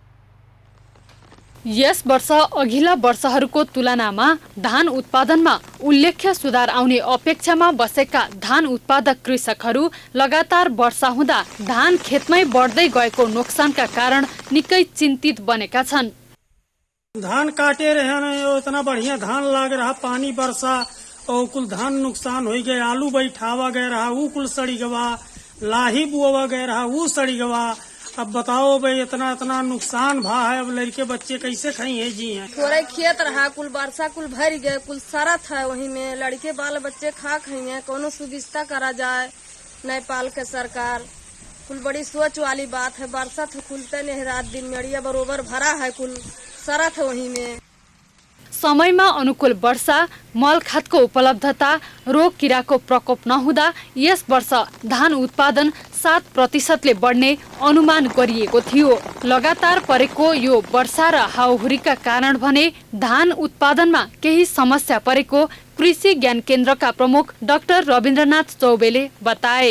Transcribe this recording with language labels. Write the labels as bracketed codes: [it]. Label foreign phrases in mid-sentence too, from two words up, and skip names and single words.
[ne] यस वर्ष अघिल्ला वर्षहरूको तुलनामा धान उत्पादनमा उल्लेख्य सुधार आउने अपेक्षामा बसेका धान उत्पादक कृषकहरू लगातार वर्षा हुँदा धान खेतमै बढ्दै गएको नोक्सानका कारण निकै चिन्तित बनेका छन्। [awa] धान काटे रहे इतना बढ़िया धान लाग रहा, पानी बरसा और कुल धान नुकसान हो गए। आलू बैठावा गए रहा, वो कुल सड़ी गवा। लाही बुआ गए रहा, वो सड़ी गवा। अब बताओ भाई इतना नुकसान भा है, अब लड़के बच्चे कैसे खाई जी हैं। थोड़ा खेत रहा, कुल वर्षा कुल भर गए, कुल सारा था वही में, लड़के बाल बच्चे खा खाई कोनो सुविधा करा जाए नेपाल के सरकार। कुल बड़ी सोच वाली बात है। वर्षा तो खुलते नहीं, रात दिन मेड़िया बरोबर भरा है, कुल सारा था वही में। [ne] समयमा अनुकूल वर्षा, मल खादको उपलब्धता, रोग किराको प्रकोप नहुँदा यस वर्ष धान उत्पादन 7% बढ्ने अनुमान गरिएको थियो। लगातार परेको यो वर्षा र हाउहुरीका कारण भने धान उत्पादनमा केही समस्या परेको कृषि ज्ञान केन्द्रका प्रमुख डाक्टर रविन्द्रनाथ चौबेले बताए।